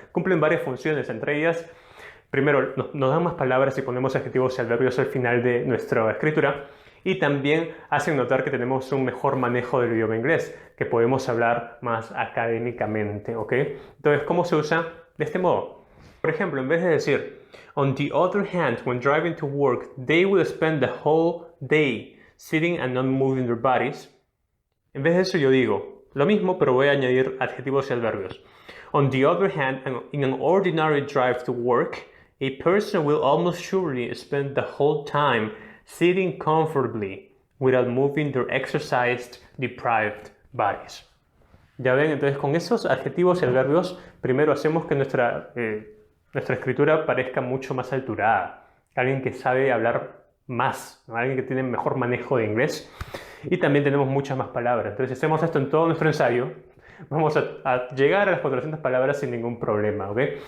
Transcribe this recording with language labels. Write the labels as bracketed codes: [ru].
[es] Cumplen varias funciones, entre ellas, primero, nos dan más palabras si ponemos adjetivos y adverbios al final de nuestra escritura, y también hacen notar que tenemos un mejor manejo del idioma inglés, que podemos hablar más académicamente, ¿ok? Entonces, ¿cómo se usa? De este modo. Por ejemplo, en vez de decir, [en] on the other hand, when driving to work, they will spend the whole day sitting and not moving their bodies. [es] En vez de eso yo digo lo mismo, pero voy a añadir adjetivos y adverbios. [en] On the other hand, in an ordinary drive to work, a person will almost surely spend the whole time sitting comfortably without moving their exercised, deprived bodies. [es] Ya ven, entonces con esos adjetivos y adverbios, primero hacemos que nuestra escritura parezca mucho más alturada. Alguien que sabe hablar más, ¿no? Alguien que tiene mejor manejo de inglés. Y también tenemos muchas más palabras. Entonces, si hacemos esto en todo nuestro ensayo, vamos a llegar a las 400 palabras sin ningún problema, ¿ok?